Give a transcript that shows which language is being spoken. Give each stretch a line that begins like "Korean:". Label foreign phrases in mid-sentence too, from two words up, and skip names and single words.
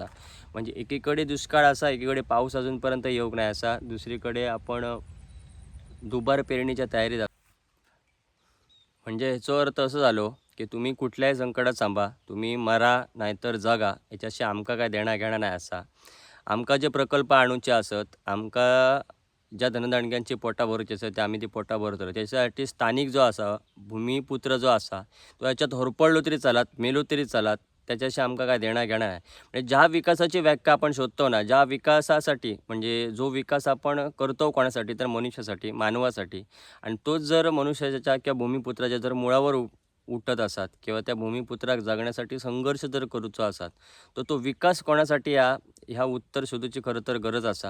Marathi: म्हणजे एकीकडे दुष्काळ असा, एकीकडे पाऊस अजूनपर्यंत येऊक नाही असा, दुसरीकडे आपण दुबार पेरणीच्या तयारीत. म्हणजे ह्याचो अर्थ असं झालो की तुम्ही कुठल्याही संकटात सांभा, तुम्ही मरा नाहीतर जगा, याच्याशी आमका काय देणा घेणा नाही असा. आमका जे प्रकल्प आणूचे असत, आमका ज्या धनदाणक्यांची पोटां भरूची आसा ते आमी ती पोटां भरतलो. त्याच्यासाठी स्थानिक जो आसा भुमिपुत्र जो आसा तो ह्याच्यात होरपळलो तरी चलात, मेलो तरी चलात, त्याच्याशी आमकां काय देणं घेणं नाही. म्हणजे ज्या विकासाची व्याख्या आपण शोधतो ना, ज्या विकासासाठी म्हणजे जो विकास आपण करतो कोणासाठी तर मनुष्यासाठी, मानवासाठी, आणि तोच जर मनुष्याच्या किंवा भूमिपुत्राच्या जर मुळावर उठत असतात किंवा त्या भूमिपुत्राक जगण्यासाठी संघर्ष जर करूचो असतात, तर तो विकास कोणासाठी ह्या उत्तर शोधूची खरं तर गरज असा.